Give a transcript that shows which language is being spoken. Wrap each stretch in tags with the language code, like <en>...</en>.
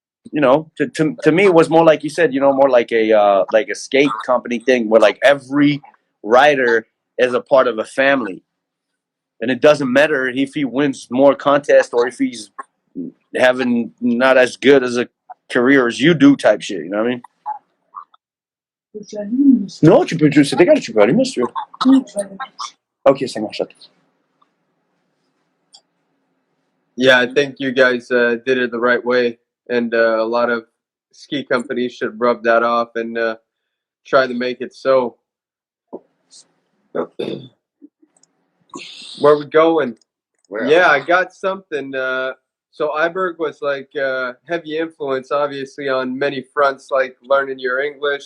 <en>You know, to me, it was more like you said, you know, more like a skate company thing where like every rider is a part of a family. And it doesn't matter if he wins more contests or if he's having not as good as a career as you do type shit, you know what I mean?</en> <fr>No, tu peux juste, c'est tu peux allumer si tu veux. Ok, ça marche.</fr> <en>Yeah, I think you guys did it the right way, and a lot of ski companies should rub that off and try to make it so. Where we going? Yeah, I got something. So Iberg was like heavy influence, obviously, on many fronts, like learning your English.</en>